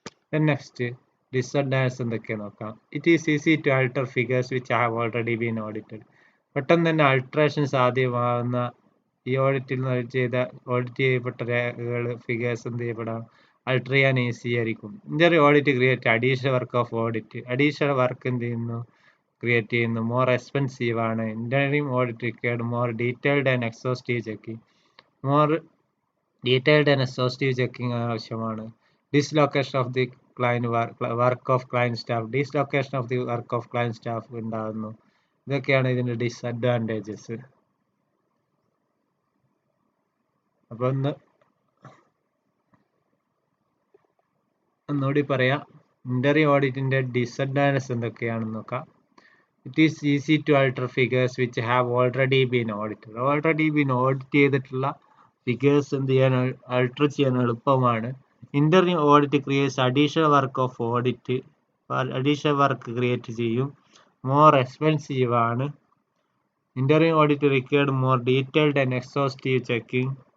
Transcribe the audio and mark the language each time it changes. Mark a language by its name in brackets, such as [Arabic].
[English] Then next, disadvantages [Malayalam] എന്തൊക്കെ നോക്കാം. [English] It is easy to alter figures which have already been audited. [Malayalam] പെട്ടെന്ന് തന്നെ alteration സാധ്യമാകുന്ന ഈ ഓഡിറ്റ് ചെയ്യപ്പെട്ട രേഖകൾ ഫിഗേഴ്സ് എന്ത് ചെയ്യപ്പെടാം അൾട്ടർ ചെയ്യാൻ ഈസി ആയിരിക്കും. [English] Interim audit create additional work of audit. Additional work [Malayalam] എന്ത് ചെയ്യുന്നു [English] Create ചെയ്യുന്നു. More expensive [Malayalam] ആണ്. [English] Interim audit required more detailed and exhaustive checking. More detailed and exhaustive checking [Malayalam] ആവശ്യമാണ്. [English] Dislocation of the work of client staff. Dislocation of the work of client staff [Malayalam] ഉണ്ടാകുന്നു. ഇതൊക്കെയാണ് ഇതിന്റെ [English] Disadvantages. [Malayalam] അപ്പൊ ഒന്നുകൂടി പറയാം. Interim ഓഡിറ്റിന്റെ disadvantages എന്തൊക്കെയാണെന്ന് നോക്കാം. [English] It is easy to alter figures which have already been audited. [Malayalam] Already been audit ചെയ്തിട്ടുള്ള figures എന്ത് ചെയ്യാൻ അൾട്ടർ ചെയ്യാൻ എളുപ്പമാണ്. [English] Interim audit creates additional work of audit. Additional work create [Malayalam] ചെയ്യും. [English] more expensive [Malayalam] ആണ്. [English] Interim audit required more detailed and exhaustive checking.